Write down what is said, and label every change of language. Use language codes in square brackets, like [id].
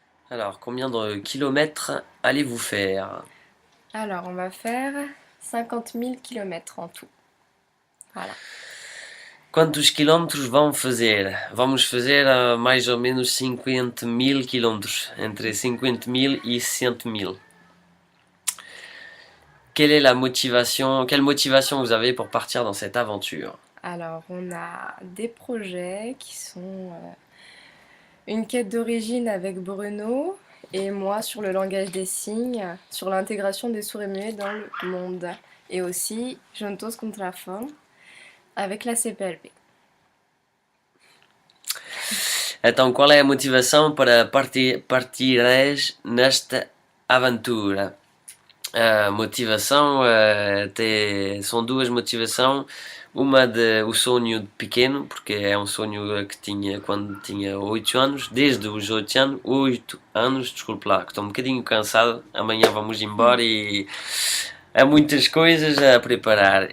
[fr] Alors, combien de kilomètres allez-vous faire? Alors, on va faire 50 000 kilomètres en tout. Voilà. [pt] Quantos quilómetros vão fazer? Vamos fazer mais ou menos 50 mil quilómetros, entre 50 mil e 60 mil. [fr] Quelle motivation vous avez pour partir dans cette aventure? Alors, on a des projets qui sont une quête d'origine avec Bruno et moi sur le langage des signes, sur l'intégration des sourds et muets dans le monde. Et aussi Juntos contre la faim avec la CPLP. [pt] Então, qual é a motivação para partires nesta aventura? A motivação são duas motivações. Uma de o sonho de pequeno, porque é um sonho que tinha quando tinha 8 anos, desde os 8 anos, desculpe lá, que estou um bocadinho cansado, amanhã vamos embora e há muitas coisas a preparar.